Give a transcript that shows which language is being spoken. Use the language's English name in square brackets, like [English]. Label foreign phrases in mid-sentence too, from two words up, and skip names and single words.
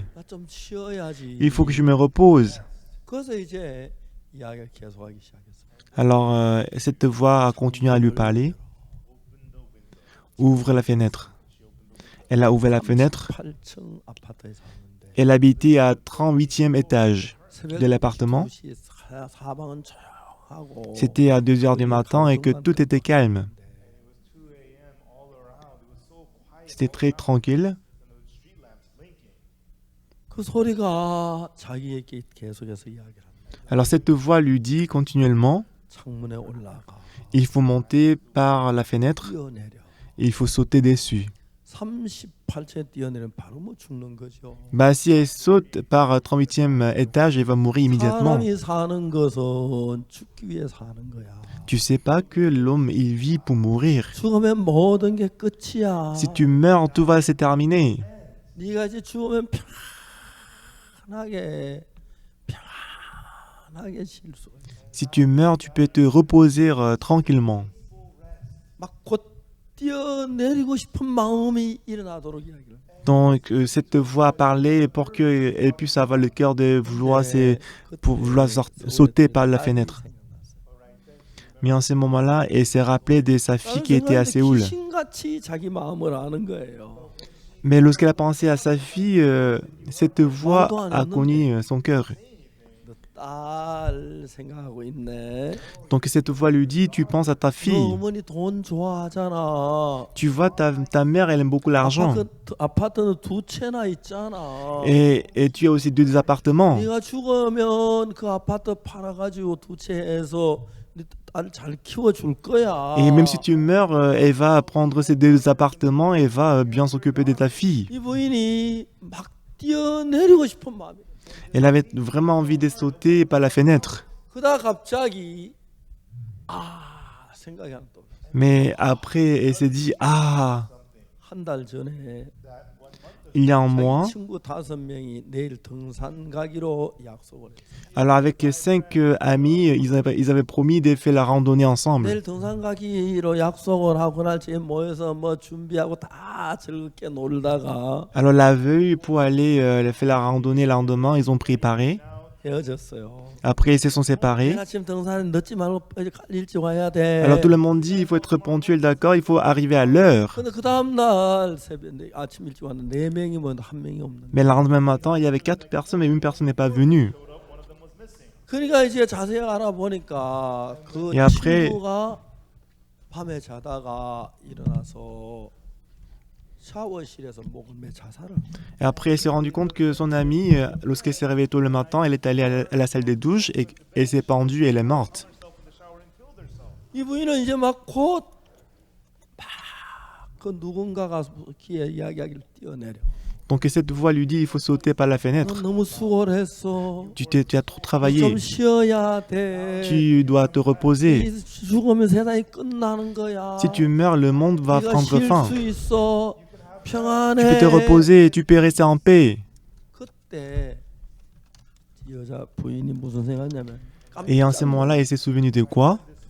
[Korean] 나 좀 쉬어야지. [French] Il faut que je me repose. [Korean] 그래서 이제 이야기를 계속하기 시작했어. [French] Alors cette voix a continué à lui parler. ouvre la fenêtre. Elle a ouvert la fenêtre. [Korean] 8층 아파트에 사는데 [French] Elle habitait à 38e étage de l'appartement. [Korean] 2시에 사방은 조용하고 [French] C'était à 2 heures du matin et que tout était calme. C'était très tranquille. [Korean] 그 소리가 자기에게 계속해서 이야기를 합니다. [French] Alors cette voix lui dit continuellement, [Korean] 창문에 올라가 [French] il faut monter par la fenêtre, [Korean] 뛰어내려. [French] il faut sauter dessus. [Korean] 38층에 뛰어내리면 바로 뭐 죽는 거죠. [French] Bah si elle saute par 38e étage, elle va mourir immédiatement. [Korean] 사람이 사는 것은 죽기 위해 사는 거야. [French] Tu sais pas que l'homme il vit pour mourir. [Korean] 죽으면 모든 게 끝이야. [French] Si tu meurs, tout va se terminer. [Korean] 네가 이제 죽으면 편하게 쉴 수가 있어. [French] Si tu meurs, tu peux te reposer tranquillement. [Korean] 막곧 뛰어내리고 싶은 마음이 일어나도록 이야기를. [French] Donc cette voix parlait pour qu'elle puisse avoir le cœur de vouloir, pour vouloir sauter par la fenêtre. Mais en ce moment-là, elle s'est rappelée de sa fille qui était à Séoul. [Korean] 귀신같이 자기 마음을 아는 거예요. [French] Mais lorsqu'elle a pensé à sa fille, cette voix a connu son cœur. [Korean] 딸 생각하고 있네. [French] Donc cette voix lui dit, tu penses à ta [Korean] 너 [French] fille. [Korean] 어머니 돈 좋아하잖아. [French] Tu vois, ta mère, elle aime beaucoup l'argent. [Korean] 아파트는 2채나 있잖아. [French] Et tu as aussi 2 appartements. [Korean] 네가 죽으면 그 아파트 팔아가지고 2채에서 딸 잘 키워줄 거야. [French] Et même si tu meurs, elle va prendre ces 2 appartements et va bien s'occuper de ta fille. [Korean] 이 부인이 막 뛰어내리고 싶은 마음이. [French] Elle avait vraiment envie de sauter par la fenêtre. [Korean] 그러다 갑자기 생각이 하나 또. [French] Mais après, elle s'est dit, ah, [Korean] 한 달 전에 [French] il y a un [Korean] 자기 [French] mois, [Korean] 친구 5명이 내일 등산 가기로 약속을 했어요. [French] alors avec 5 amis, ils avaient promis de faire la randonnée ensemble. [Korean] 내일 등산 가기로 약속을 하고 날 집에 모여서 뭐 준비하고 다 즐겁게 놀다가 [French] Alors la veille, pour aller faire la randonnée le lendemain, ils ont préparé. [Korean] 헤어졌어요. [French] Après, ils se sont séparés. [Korean] 내일 아침 등산에 늦지 말고 일찍 와야 돼. [French] Alors tout le monde dit, il faut être ponctuel, d'accord, il faut arriver à l'heure. [Korean] 근데 그 다음 날 새벽에 아침 일찍 왔는데 4명이면 한 명이 없는. [French] Mais le lendemain matin, il y avait 4 personnes, mais une personne n'est pas venue. [Korean] 그러니까 이제 자세히 알아보니까 그 [French] Et après- [Korean] 친구가 밤에 자다가 일어나서 샤워실에서 목을 매 자살을. [French] Et après, elle s'est rendue compte que son amie, lorsqu'elle s'est réveillée tôt le matin, elle est allée à la salle des douches et elle s'est pendue et elle est morte. [Korean] 이 부인은 이제 막그 누군가가 귀에 이야기하기를 뛰어내려. [French] Donc cette voix lui dit, il faut sauter par la [Korean] 넌 [French] fenêtre. [Korean] 너무 수고를 했어. [French] Tu as trop [Korean] 좀 [French] travaillé. [Korean] 쉬어야 돼. [French] Tu dois te reposer. [Korean] 이 죽으면 세상이 끝나는 거야. [French] Si tu meurs, le monde va [Korean] 네가 [French] prendre [Korean] 쉴 [French] fin. [Korean] 수 있어. [French] Tu [Korean] 평안해. [French] peux te reposer, tu peux rester en paix. [Korean] 그때 이 여자 부인이 무슨 생각냐면 [French] Et en ce moment-là, elle s'est souvenue de quoi?